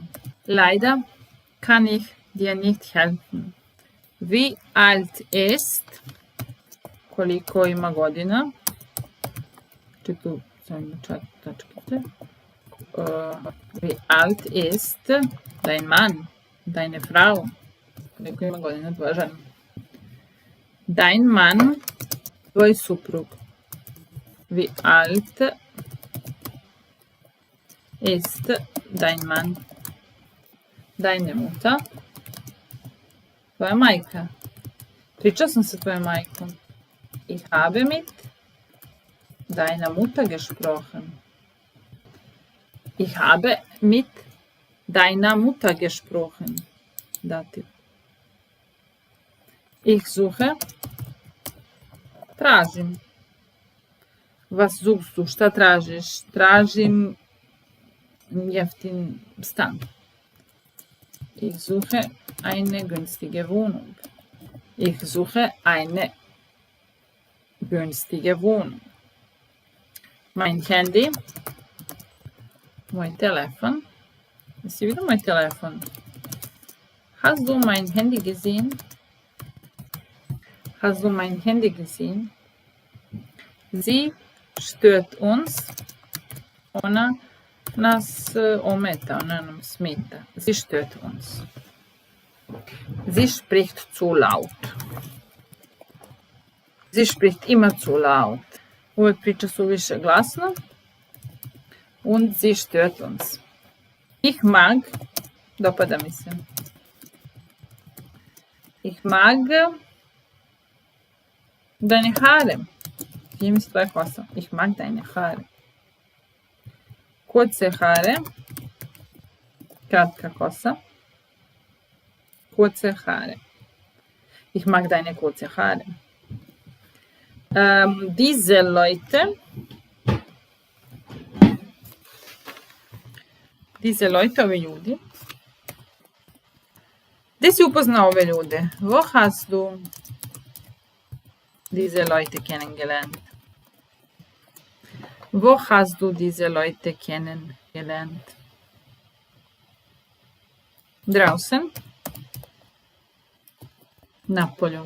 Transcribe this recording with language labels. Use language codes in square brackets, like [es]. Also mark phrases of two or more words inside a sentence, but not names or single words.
[de] Leider kann ich dir nicht helfen. Wie alt ist? [sr] Koliko ima godina? Tu sam ima tačkice. [de] Wie alt ist dein Mann? Deine Frau? [sr] Koliko ima godina tvoja žena? [de] Dein Mann, [sr] tvoj suprug. [de] Wie alt ist dein Mann? Deine Mutter? [sr] Tvoja majka. Pričao sam sa tvojom majkom. [de] Ich habe mit deiner Mutter gesprochen. Ich habe mit deiner Mutter gesprochen. Dativ. Ich suche. Tražim. Was suchst du? [sr] Šta tražiš? Tražim jeftin stan. [de] Ich suche eine günstige Wohnung. Ich suche eine günstige Wohnung. Mein Handy. [sr] Moj telefon. Jesi vidio moj telefon? [de] Hast du mein Handy gesehen? Hast du mein Handy gesehen? Sie stört uns. [sr] Ona nas ometa, ona nam smeta. [de] Sie stört uns. Sie spricht zu laut. Sie spricht immer zu laut. [sr] Uvijek priča suviše glasno. [de] Und sie stört uns. Ich mag, [sr] dopada mi se. [de] Ich mag deine Haare. [sr] Wie mi se tvoja kosa? [de] Ich mag deine Haare. Kurze Haare. [sr] Kratka kosa. [de] Kurze Haare. Ich mag deine kurze Haare. Diese Leute, [sr] ovi ljudi. Gde si upoznao ove ljude? [de] Wo hast du diese Leute kennengelernt? Wo hast du diese Leute kennengelernt? Draußen. [sr] Napolju.